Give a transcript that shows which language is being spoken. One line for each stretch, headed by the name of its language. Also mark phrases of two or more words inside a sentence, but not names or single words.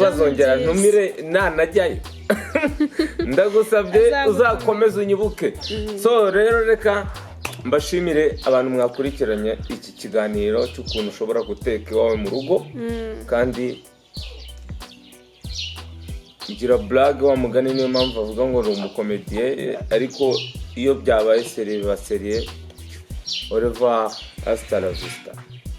Kinyarwanda: bazongera ntumire nanajyayo ndagusabye uzakomeza unyibuke so rero reka mbashimire abantu mwakurikiranye iki kiganiro cy'ukuntu ushobora guteka iwawe mu rugo kandi igira blague wa mugani niyo mpamvu avuga ngo ni umukomediye ariko iyo byabaye serie ba serie
French: au revoir
Spanish: hasta la vista.